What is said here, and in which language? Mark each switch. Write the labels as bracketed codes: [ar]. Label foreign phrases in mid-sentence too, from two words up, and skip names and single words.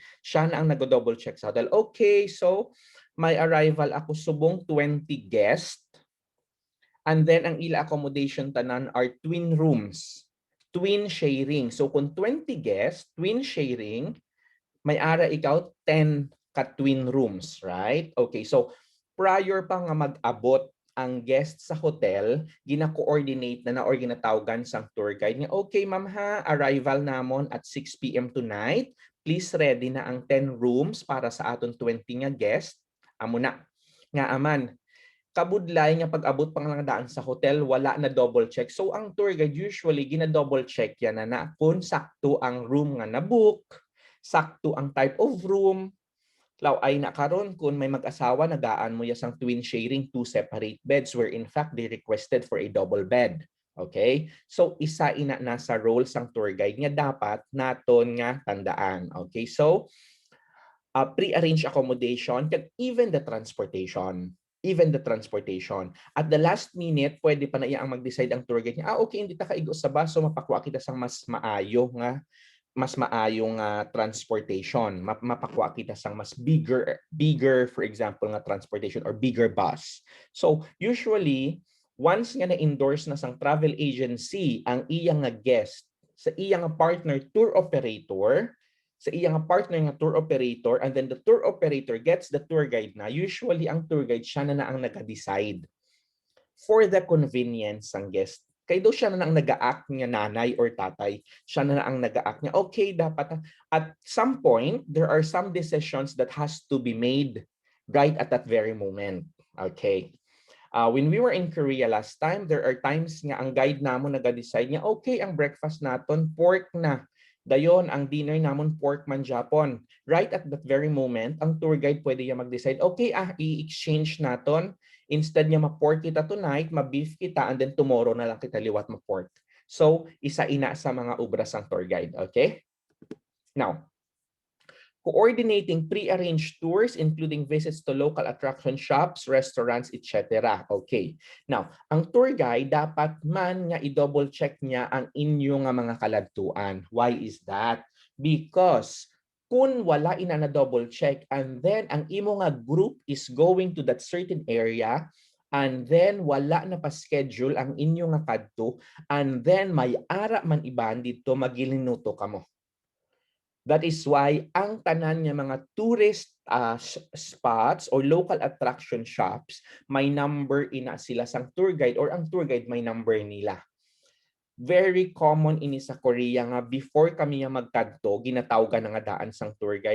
[hil] Siya na ang nag- [en] double check [hil] sa hotel. Okay, so may arrival ako subong 20 guests. [en] And then [hil] ang ila accommodation tanan [en] are twin rooms. Twin sharing. So kung 20 guests, twin sharing, [hil] may ara ikaw 10 ka [en] twin rooms, right? [hil] Okay, so prior pa nga mag-abot ang guest sa hotel, gina-coordinate na or ginatawagan sang [en] tour guide [hil] nga, okay ma'am ha, arrival namon [en] at 6 p.m. tonight. Please ready [hil] na ang 10 rooms para sa aton 20 nga guest. Amo na. Nga aman, kabudlay nga pag-abot pang lang daan sa hotel, wala na [en] double check. [hil] So ang [en] tour guide [hil] usually gina- [en] double check [hil] yan na kung sakto ang room nga na-book, sakto ang [en] type of room. [hil] Law ay nakaron kung may mag-asawa nagaan mo yasang [en] twin sharing two separate beds where in fact they requested for a double bed. Okay? [hil] So isa ina nasa role sang [en] tour guide [hil] nga dapat naton nga tandaan. Okay? [en] So pre-arranged accommodation, kag even the transportation. Even the transportation. At the last minute, [hil] pwede pa na iya ang mag-decide ang [en] tour guide [hil] niya, okay, hindi ta kaigo sa bus, so mapakwa kita sang mas maayong transportation. Mapakwa kita sang mas bigger, [en] for example, [hil] nga transportation [en] or bigger bus. [hil] So, usually, once nga na-endorse na sang [en] travel agency [hil] ang iyang nga guest sa iyang [en] partner tour operator, [hil] sa iyang partner nga [en] tour operator, and then the tour operator gets the tour guide [hil] na, usually ang [en] tour guide [hil] siya na ang nag-decide [en] for the convenience [hil] ng guest. Kaya daw siya na ang nag-act niya nanay or tatay. Siya na ang nag-act niya. [en] Okay, dapat at some point, there are some decisions that has to be made right at that very moment. Okay. When we were in Korea last time, there are times [hil] nga ang guide namon nag-decide niya, [en] okay, [hil] ang breakfast naton pork na. Dayon, ang dinner namon pork man Japon. [en] Right at that very moment, [hil] ang [en] tour guide [hil] pwede niya mag-decide, okay, i-exchange naton. Instead niya ma-pork kita tonight, ma-beef kita, [en] and then tomorrow [hil] na lang kita liwat ma-pork. So, isa ina sa mga ubras ng [en] tour guide. [hil] Okay? [en] Now, coordinating pre-arranged tours including visits to local attraction shops, restaurants, etc. Okay. Now, [hil] ang [en] tour guide [hil] dapat man nga i-double check niya ang inyo nga mga kaladtuan. [en] Why is that? Because [hil] kung wala ina na [en] double check and then [hil] ang imo nga group [en] is going to that certain area and then [hil] wala na pa schedule ang inyo nga kadto [en] and then [hil] may ara man iban dito magilinuto kamo. [en] That is why [hil] ang tanan nga mga [en] tourist spots or local attraction shops, [hil] may number ina sila sang [en] tour guide [hil] or ang [en] tour guide [hil] may number nila. [en] Very common [hil] ini sa Korea nga before kami nga magkadto, ginatawagan nga daan sang [en] tour guide.